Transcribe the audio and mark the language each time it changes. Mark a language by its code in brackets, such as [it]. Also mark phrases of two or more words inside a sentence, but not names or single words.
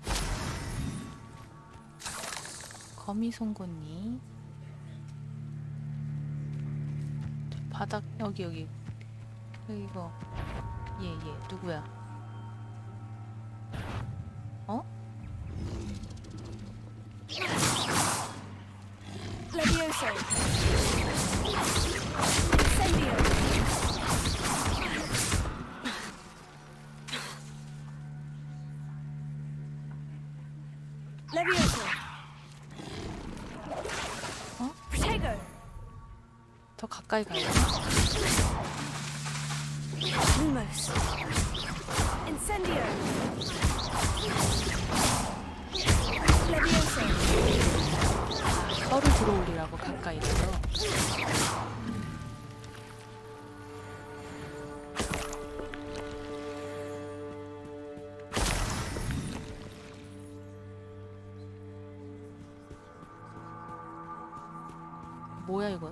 [ko] 거미 송곳니. 바닥 여기 이거. 얘 누구야? 어? Levioso. Incendio. Levioso. 어? Protego. 더 가까이 가야 돼. Lumos. Incendio. Leviosa. 썰을 들어올리라고 가까이서. 뭐야 이건?